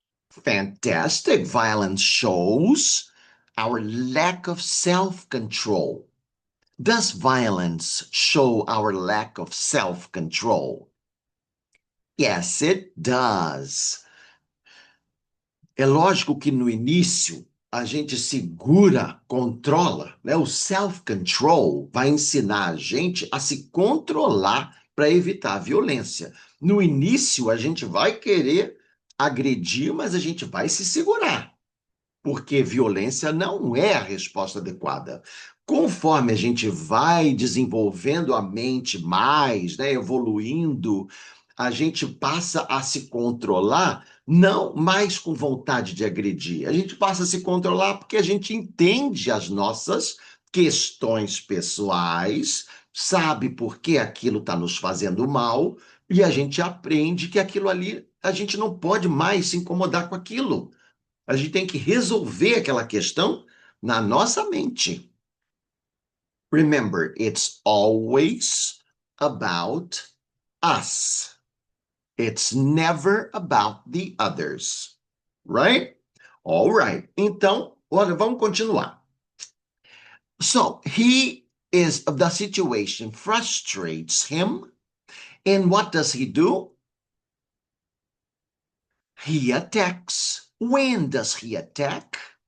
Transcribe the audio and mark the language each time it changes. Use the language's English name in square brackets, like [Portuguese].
[English] Fantastic. Violence shows our lack of self-control. Does violence show our lack of self-control? Yes, it does. [Portuguese] É lógico que no início a gente segura, controla, né? O self-control vai ensinar a gente a se controlar para evitar a violência. No início a gente vai querer agredir, mas a gente vai se segurar, porque violência não é a resposta adequada. Conforme a gente vai desenvolvendo a mente mais, né, evoluindo, a gente passa a se controlar, não mais com vontade de agredir. A gente passa a se controlar porque a gente entende as nossas questões pessoais, sabe por que aquilo está nos fazendo mal, e a gente aprende que aquilo ali, a gente não pode mais se incomodar com aquilo. A gente tem que resolver aquela questão na nossa mente. [English] Remember, it's always about us. It's never about the others. Right? All right. [Portuguese] Então, olha, vamos continuar. [English] So, the situation frustrates him. And what does he do? He attacks. When does he attack?